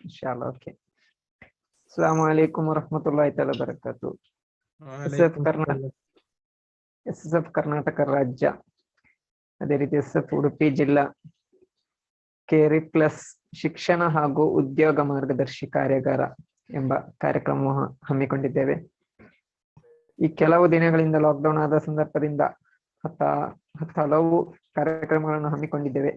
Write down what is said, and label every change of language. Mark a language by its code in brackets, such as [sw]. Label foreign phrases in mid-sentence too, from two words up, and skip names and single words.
[en] inshallah. Okay. [ar] السلام عليكم ورحمة الله تعالى بركاته. [kn] SSF ಕರ್ನಾಟಕ ರಾಜ್ಯ, ಅದೇ ರೀತಿ SF ಉಡುಪಿ ಜಿಲ್ಲಾ ಕೇರಿ ಪ್ಲಸ್ ಶಿಕ್ಷಣ ಹಾಗೂ ಉದ್ಯೋಗ ಮಾರ್ಗದರ್ಶಿ ಕಾರ್ಯಾಗಾರ ಎಂಬ ಕಾರ್ಯಕ್ರಮ ಹಮ್ಮಿಕೊಂಡಿದ್ದೇವೆ. ಈ ಕೆಲವು ದಿನಗಳಿಂದ ಲಾಕ್ಡೌನ್ ಆದ ಸಂದರ್ಭದಿಂದ ಹಲವು ಕಾರ್ಯಕ್ರಮಗಳನ್ನು ಹಮ್ಮಿಕೊಂಡಿದ್ದೇವೆ.